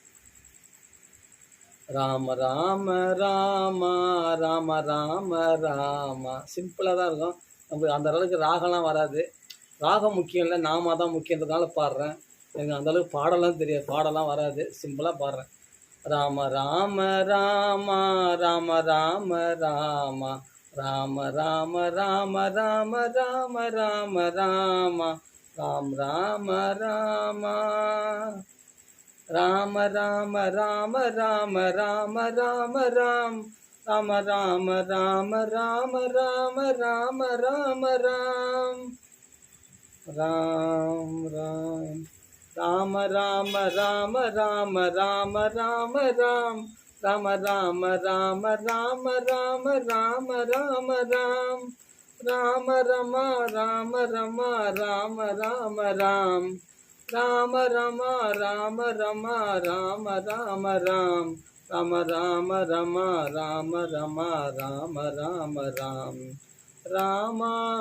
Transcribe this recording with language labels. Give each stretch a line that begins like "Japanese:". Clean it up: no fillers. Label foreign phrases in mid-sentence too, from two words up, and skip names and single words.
Tamil: ராம ராம ராம ராம ராம ராம, சிம்பிளாக தான் இருக்கும். நமக்கு அந்த அளவுக்கு ராகம்லாம் வராது. ராகம் முக்கியம் இல்லை, நாம தான் முக்கியன்றதுனால பாடுறேன். எனக்கு அந்தளவுக்கு பாடலாம் தெரியாது, பாடலாம் வராது, சிம்பிளாக பாடுறேன். ராம ராம ராம ராம ராம ராம ராம ராம ராம ராம ராம ராம ராம ராம் ராம ராம ராம ராம ராம ராம ராம ராம ராம் ராம ராம ராம ராம ராம ராம ராம ராம் ராம் ராம் ராம ராம ராம ராம ராம ராம ராம் ராம ராம ராம ராம ராம ராம ராம ராம் ராம ரம ராம ரம ராம ராம ராம் ராம ரம ராம ரம ராம ராம ராம் ராம ராம ரம ராம ரம ராம ராம ராம் ராமா